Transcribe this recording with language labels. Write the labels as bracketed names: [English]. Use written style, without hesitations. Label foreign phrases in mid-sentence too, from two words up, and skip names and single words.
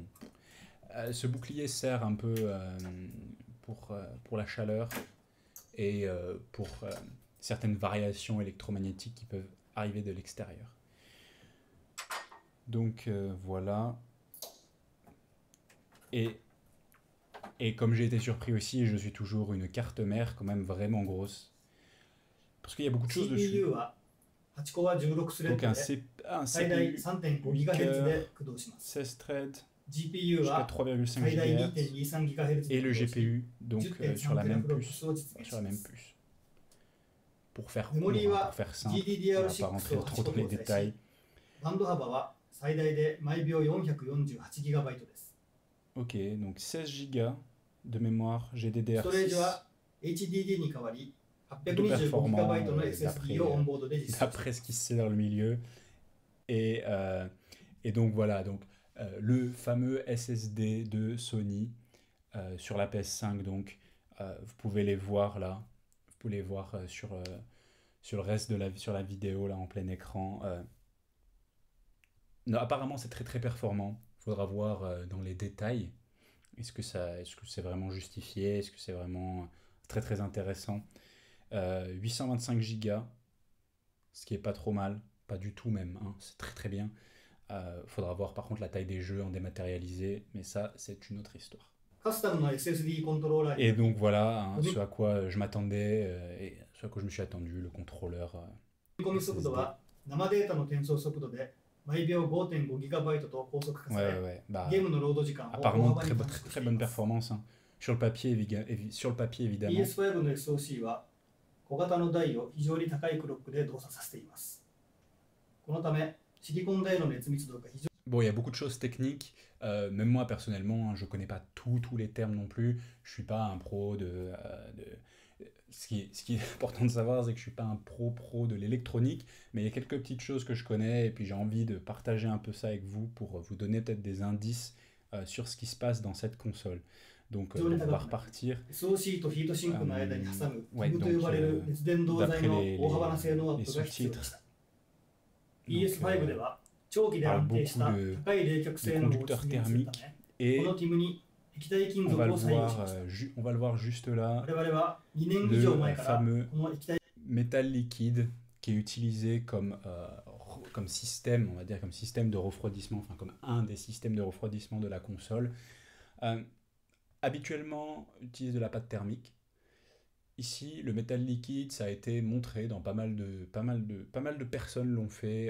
[French] Ce bouclier sert un peu pour la chaleur et pour certaines variations électromagnétiques qui peuvent arriver de l'extérieur. Donc voilà. Et comme j'ai été surpris aussi, je suis toujours une carte mère quand même vraiment grosse. Parce qu'il y a beaucoup de choses dessus. [Japanese] CPU は8コア16スレッ [French] Donc [Japanese] ド [French] un, [Japanese] で [French] un [Japanese] 最大 CPU 3.5 GHz で駆動します。 [French] 16 threads [Japanese] GPU [French] jusqu'à [Japanese] は [French] 3,5 [Japanese] 最大 [French] GHz [Japanese] 2.23 GHz [French] et le [Japanese] で駆動し [French] GPU donc sur la [Japanese] 10.3 [French] même [Japanese] teraflops [French] puce. [Japanese] を実現 [French] Sur [Japanese] し [French] la [Japanese] ま [French] même [Japanese] す。 [French] puce. Pour faire [Japanese] メモ [French] court, [Japanese] リー [French] hein, [Japanese] は [French] pour faire simple, on va pas [Japanese] GDDR6 [French] rentrer [Japanese] を [French] trop [Japanese] 8 個 [French] dans les [Japanese] 搭載 [French] détails. [Japanese] し、バンド幅は最大で毎秒 448GB です。 [French] Ok, donc 16 Go de mémoire [Japanese] ストレージ [French] GDDR6. [Japanese] は HDD に代わり [French] Plutôt performant [Japanese] 825GB の SSD をオンボードで実装していま [French] d'après ce [Japanese] す。 [French] qui se sait dans le milieu. Et donc voilà, donc, le fameux SSD de Sony sur la PS5, donc vous pouvez les voir là, vous pouvez les voir sur le reste de sur la vidéo là en plein écran. Non, apparemment c'est très très performant. Il faudra voir dans les détails. Est-ce que c'est vraiment justifié? Est-ce que c'est vraiment très très intéressant? 825 Go, ce qui est pas trop mal, pas du tout même, hein, c'est très très bien. Faudra voir par contre la taille des jeux en dématérialisé, mais ça c'est une autre histoire. [Japanese] カスタムの SSD コントローラーに [French] Et donc voilà, hein, ce à quoi je m'attendais et ce à quoi je me suis attendu, le contrôleur [Japanese] 読み込み速度は生データの転送速度で毎秒 5.5GB と高速化さ [French] Ouais, [Japanese] れ、 [French] ouais, bah, [Japanese] ゲームのロード時間を大 [French] apparemment [Japanese] 幅 [French] très, [Japanese] に [French] très, [Japanese] 短縮し [French] très [Japanese] てい [French] bonne [Japanese] ます。 [French] performance, hein. Sur le papier, sur le papier évidemment. [Japanese] PS5 の SoC は小型の台を非常に高いクロックで動作させています。このためシリコン台の熱密度が非常 [French] Bon, il y a beaucoup de choses techniques. Même moi, personnellement, hein, je connais pas tous les termes non plus. Je suis pas un pro ce qui est important de savoir, c'est que je suis pas un pro de l'électronique, mais il y a quelques petites choses que je connais et puis j'ai envie de partager un peu ça avec vous pour vous donner peut-être des indices sur ce qui se passe dans cette console. Donc, on va repartir. [Japanese] SoC とヒートシンクの間に挟む [French] Ouais, [Japanese] ギブと [French] donc, [Japanese] 呼ばれる熱伝導材 [French] d'après [Japanese] の [French] les [Japanese] 大幅な性能アップが必要でした。PS5 では長期で安定した高い冷却性能を実現するため、こ [French] Et [Japanese] のティムに液体金 [French] on [Japanese] 属 [French] va le [Japanese] を採用 [French] voir, [Japanese] しました。 [French] on va le voir juste là. [Japanese] 我々は2年以上前 [French] Le [Japanese] から [French] fameux [Japanese] この液体 [French] métal liquide qui est utilisé comme système, on va dire comme système de refroidissement, enfin comme un des systèmes de refroidissement de la console. Habituellement, utilise de la pâte thermique. Ici, le métal liquide, ça a été montré dans pas mal de personnes l'ont fait.